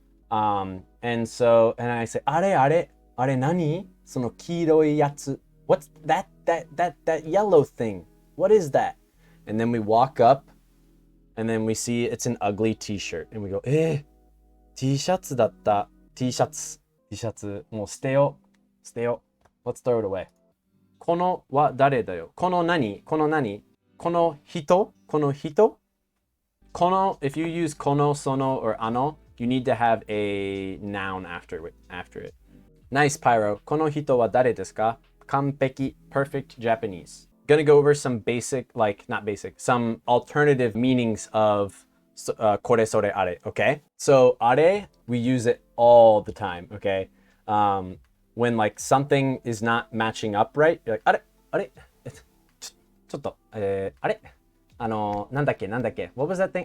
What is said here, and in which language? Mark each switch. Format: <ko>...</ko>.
<en>And I say,</en> <ja>あれ何その黄色いやつ</ja> <en>What's that yellow thing? What is that? And then we walk up, and then we see it's an ugly t-shirt.</en> <ja>And we go, T シャツだった。 T シャツ。T シャツ。もう捨てよう。捨てよう。</ja> <en>Let's throw it away.</en> <ja>このは誰だよ。この何この何この人この人この</ja> <en>if you use この、その or あの you need to have a noun after it. Nice, Pyro.</en> <ja>この人は誰ですか完璧</ja> <en>perfect Japanese. Gonna go over some basic, like, not basic, some alternative meanings of これそれあれ, okay? So, あれ, we use it all the time, okay? When, like, something is not matching up right, you're like,</en> <ja>あれあれちょっと、あれなんだっけ</ja> <en>What was that thing?</en>